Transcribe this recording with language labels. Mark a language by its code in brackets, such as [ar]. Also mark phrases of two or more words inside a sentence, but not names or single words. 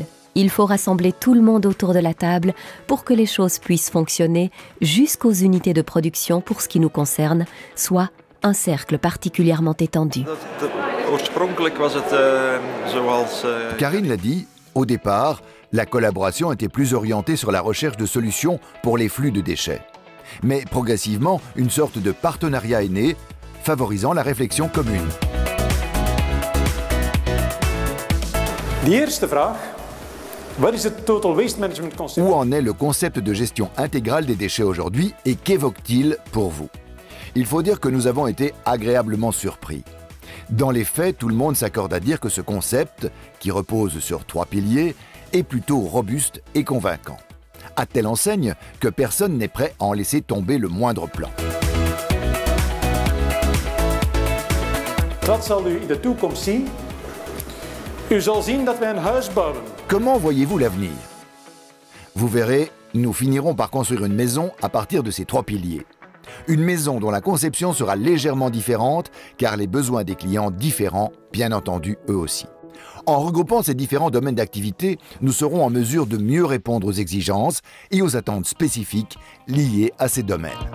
[fr] Il faut rassembler tout le monde autour de la table pour que les choses puissent fonctionner jusqu'aux unités de production pour ce qui nous concerne, soit un cercle particulièrement étendu. Karine l'a dit, au départ, la collaboration était plus orientée sur la recherche de solutions pour les flux de déchets. Mais progressivement, une sorte de partenariat est né, favorisant la réflexion commune. [nl] De eerste vraag. Wat is het [en] total waste management concept? [fr] Où en est le concept de gestion intégrale des déchets aujourd'hui et qu'évoque-t-il pour vous? Il faut dire que nous avons été agréablement surpris. Dans les faits, tout le monde s'accorde à dire que ce concept, qui repose sur 3 piliers, est plutôt robuste et convaincant. À telle enseigne que personne n'est prêt à en laisser tomber le moindre plan. [nl] Wat zal u in de toekomst zien? U zal zien dat wij een huis bouwen. [fr] Comment voyez-vous l'avenir? Vous verrez, nous finirons par construire une maison à partir de ces 3 piliers. Une maison dont la conception sera légèrement différente, car les besoins des clients différents, bien entendu, eux aussi. En regroupant ces différents domaines d'activité, nous serons en mesure de mieux répondre aux exigences et aux attentes spécifiques liées à ces domaines.